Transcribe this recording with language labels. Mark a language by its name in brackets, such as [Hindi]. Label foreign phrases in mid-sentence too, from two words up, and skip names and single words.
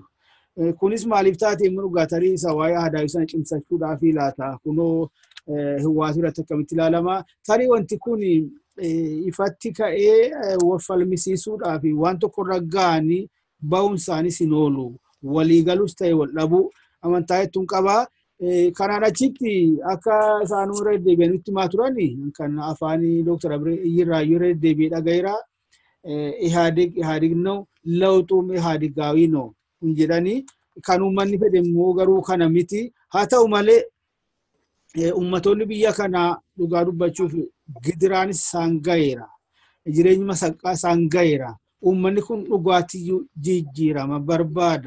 [Oromo] Kunis maaliif taatee immoo dhugaatarii isa waa'ee ahaadaawii sana cimsachuudhaaf laata kunoo Hawwaat irratti akkamitti ilaalama tarii wanti kun ifatti ka'ee walfalmisiisuudhaaf waan tokko raggaanii ba'uun isaaniis hin oolu waliigalus ta'e wal dhabuu amantaa jettuun qabaa. Kanaan achitti akka isaan irra deddeebi'anitti maa turani kan afaan Dr. Irraayyuu irra deddeebi'ee dhagayeera [Amharic] Ihaadig ነው ለውጡም ኢህአዴጋዊ ነው [Oromo] jedhanii kan uummanni fedhe immoo garuu kana miti haa ta'u malee ummatoonni biyya kana dhugaa dubbachuuf gidiraanis isaan gaheera jireenyi masaqaa isaan gaheera uummanni kun dhugaatii jijjiirama barbaada